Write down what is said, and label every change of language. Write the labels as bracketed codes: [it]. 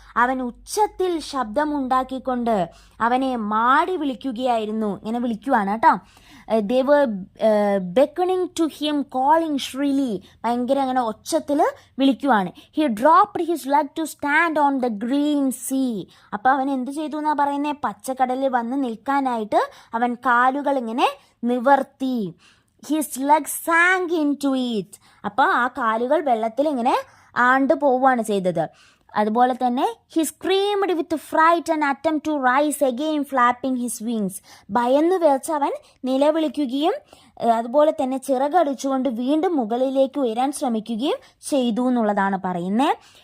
[ml] അവൻ ഉച്ചത്തിൽ ശബ്ദമുണ്ടാക്കിക്കൊണ്ട് അവനെ മാടി വിളിക്കുകയായിരുന്നു, ഇങ്ങനെ വിളിക്കുവാണ് കേട്ടോ. [en] they were beckoning to him, calling shrilly, [ml] ഭയങ്കര അങ്ങനെ ഒച്ചത്തിൽ വിളിക്കുവാണ്. [en] he dropped his leg to stand on the green sea. [ml] അപ്പോൾ അവൻ എന്ത് ചെയ്തു എന്നാ പറയുന്നത്, പച്ചക്കടലിൽ വന്ന് നിൽക്കാനായിട്ട് അവൻ കാലുകൾ ഇങ്ങനെ നിവർത്തി. [en] his leg sank into it. [ml] അപ്പോൾ ആ കാലുകൾ വെള്ളത്തിൽ ഇങ്ങനെ ആണ്ട് പോവുകയാണ് ചെയ്തത്. അതുപോലെ തന്നെ [en] he screamed with fright and attempt to rise again, flapping his wings. [ml] ഭയന്ന് വിറച്ച് അവൻ നിലവിളിക്കുകയും അതുപോലെ തന്നെ ചിറകടിച്ചുകൊണ്ട് വീണ്ടും മുകളിലേക്ക് ഉയരാൻ ശ്രമിക്കുകയും ചെയ്തു എന്നുള്ളതാണ് പറയുന്നത്.